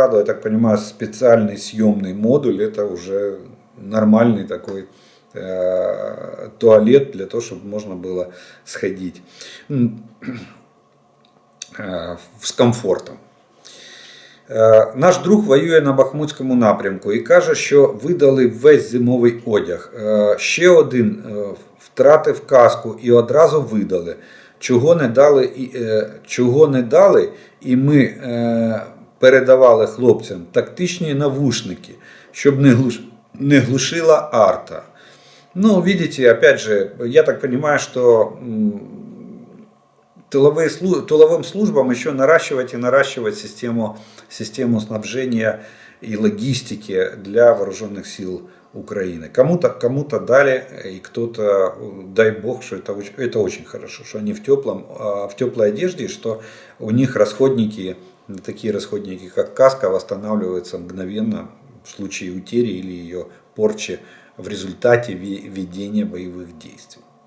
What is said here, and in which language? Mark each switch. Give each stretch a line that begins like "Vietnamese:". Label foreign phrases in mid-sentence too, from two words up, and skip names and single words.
Russian: Я так понимаю, специальный съемный модуль, это уже нормальный такой туалет для того, чтобы можно было сходить с комфортом.
Ukrainian: Наш друг воює на Бахмутському напрямку і каже, що видали весь зимовий одяг. Ще один втратив каску і одразу видали. Чого не дали, і ми передавали хлопцям тактичні навушники, щоб не глушила арта.
Russian: Ну, видите, опять же, я так понимаю, что тыловым службам еще наращивать и наращивать систему снабжения и логистики для вооруженных сил Украины. Кому-то дали, и кто-то, дай бог, что это очень хорошо, что они в теплой одежде, и что у них расходники, такие расходники, как каска, восстанавливаются мгновенно в случае утери или ее порчи в результате ведения боевых действий.